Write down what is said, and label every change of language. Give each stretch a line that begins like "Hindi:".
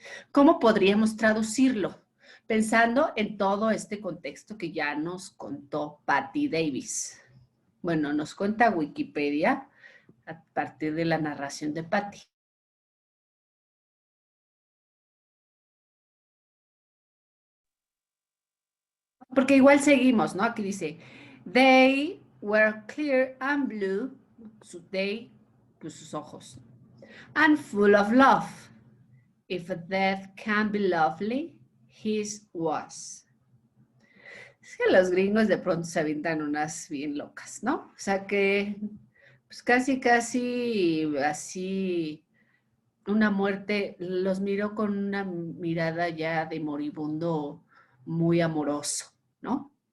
Spanish: ¿Cómo podríamos traducirlo? Pensando en todo este contexto que ya nos contó Patty Davis. Bueno, nos cuenta Wikipedia a partir de la narración de Patty. Porque igual seguimos, ¿no? Aquí dice,
English: they were clear and blue, they,
Spanish: pues sus ojos,
English: and full of love. If a death can be lovely, his was.
Spanish: Es que los gringos de pronto se avientan unas bien locas, ¿no? O sea que, pues casi así, una muerte, los miró con una mirada ya de moribundo muy amoroso, ¿no?